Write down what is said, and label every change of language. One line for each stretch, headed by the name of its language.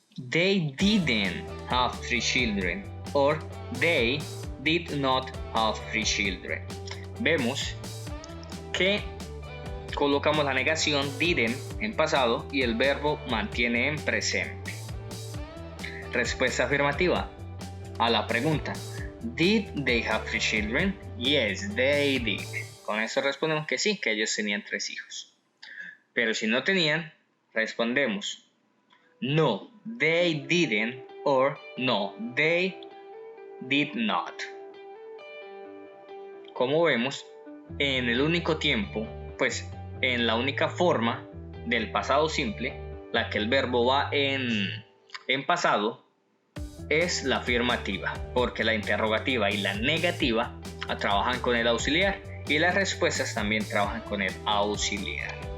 English: They didn't have 3 children or they did not have 3 children.
Spanish: Vemos que colocamos la negación didn't en pasado y el verbo mantiene en presente. Respuesta afirmativa a la pregunta.
English: Did they have 3 children? Yes, they did.
Spanish: Con eso respondemos que sí, que ellos tenían 3 hijos. Pero si no tenían, respondemos
English: no, they didn't or no, they did not.
Spanish: Como vemos, en el único tiempo, pues en la única forma del pasado simple, la que el verbo va en pasado, es la afirmativa, porque la interrogativa y la negativa trabajan con el auxiliar y las respuestas también trabajan con el auxiliar.